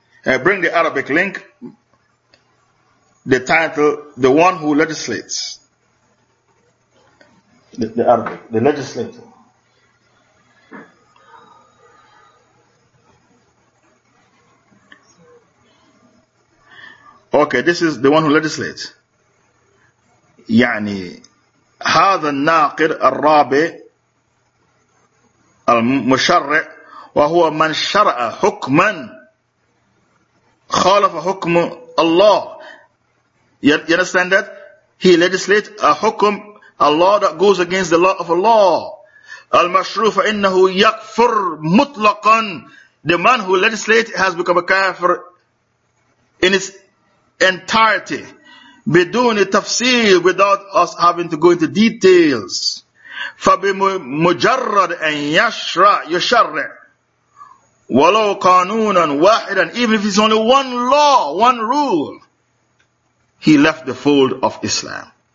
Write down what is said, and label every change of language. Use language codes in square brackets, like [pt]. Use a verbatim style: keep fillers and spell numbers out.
[en] Uh, bring the Arabic link. The title, the one who legislates. The, the Arabic, the legislator. Okay, this is the one who legislates. [ar] يعني هذا الناقد الرابع المشرع وهو من شرع حكما خالف حكم الله. [en] You understand that? He legislates a حكم, a law that goes against the law of Allah. [ar] المشروع فإنه يكفر مطلقا. [en] The man who legislates has become a kafir in its entirety. [ar] بدون تفصيل, [en] without us having to go into details. [ar] فبمجرد أن يشرع يشرع ولو قانونا واحدا, [en] even if it's only one law, one rule, he left the fold of Islam.